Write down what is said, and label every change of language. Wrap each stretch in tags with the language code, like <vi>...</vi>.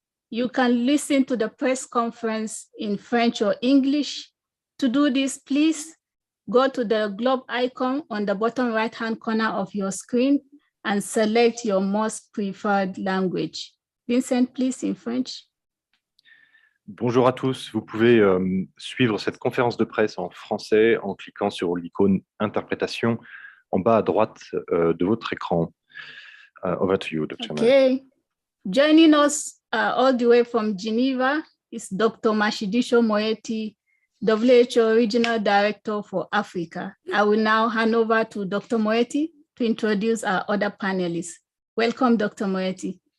<en>You can listen to the press conference in French or English. To do this, please go to the globe icon on the bottom right-hand corner of your screen and select your most preferred language. Vincent, please, in French.</en> <fr>Bonjour à tous, vous pouvez suivre cette conférence de presse en français en cliquant sur l'icône interprétation en bas à droite de votre écran.</fr> <en>Over to you, Dr. Okay. Joining us all the way from Geneva is Dr. Mashidisha Moyeti, WHO Regional Director for Africa. I will now hand over to Dr. Moyeti to introduce our other panelists. Welcome, Dr. Moyeti.</en>